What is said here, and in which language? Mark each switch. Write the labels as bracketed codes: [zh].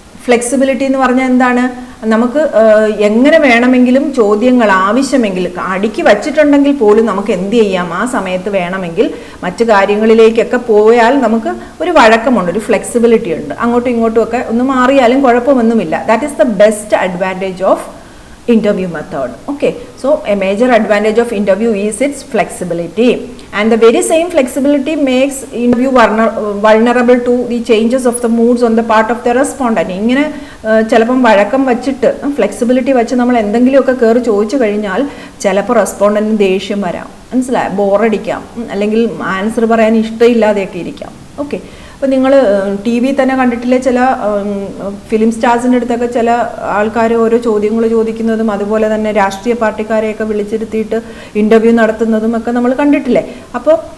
[ml] Flexibility എന്ന് പറഞ്ഞാൽ എന്താണ്? നമുക്ക് എങ്ങനെ വേണമെങ്കിലും ചോദ്യങ്ങൾ ആവശ്യമെങ്കിൽ അടുക്കി വച്ചിട്ടുണ്ടെങ്കിൽ പോലും നമുക്ക് എന്ത് ചെയ്യാം, ആ സമയത്ത് വേണമെങ്കിൽ മറ്റു കാര്യങ്ങളിലേക്കൊക്കെ പോയാൽ നമുക്ക് ഒരു വഴക്കമുണ്ട്, ഒരു ഫ്ലെക്സിബിലിറ്റി ഉണ്ട്. അങ്ങോട്ടും ഇങ്ങോട്ടും ഒക്കെ ഒന്ന് മാറിയാലും കുഴപ്പമൊന്നുമില്ല. [en] That is the best advantage of interview method. Okay, so a major advantage of interview is its flexibility, and the very same flexibility makes interview vulnerable to the changes of the moods on the part of the respondent. [ml] ഇങ്ങനെ ചിലപ്പം വഴക്കം വച്ചിട്ട് flexibility വെച്ച് നമ്മൾ എന്തെങ്കിലുമൊക്കെ കയറി ചോദിച്ചു കഴിഞ്ഞാൽ ചിലപ്പോൾ റെസ്പോണ്ടൻറ്റിന് ദേഷ്യം വരാം, മനസ്സിലായോ, ബോറടിക്കാം, അല്ലെങ്കിൽ ആൻസർ പറയാൻ ഇഷ്ടമില്ലാതെയൊക്കെ ഇരിക്കാം. ഓക്കെ, അപ്പോൾ നിങ്ങൾ ടി വി തന്നെ കണ്ടിട്ടില്ലേ, ചില ഫിലിം സ്റ്റാർസിൻ്റെ അടുത്തൊക്കെ ചില ആൾക്കാർ ഓരോ ചോദ്യങ്ങൾ ചോദിക്കുന്നതും അതുപോലെ തന്നെ രാഷ്ട്രീയ പാർട്ടിക്കാരെയൊക്കെ വിളിച്ചിരുത്തിയിട്ട് ഇൻ്റർവ്യൂ നടത്തുന്നതും ഒക്കെ നമ്മൾ കണ്ടിട്ടില്ലേ. അപ്പോൾ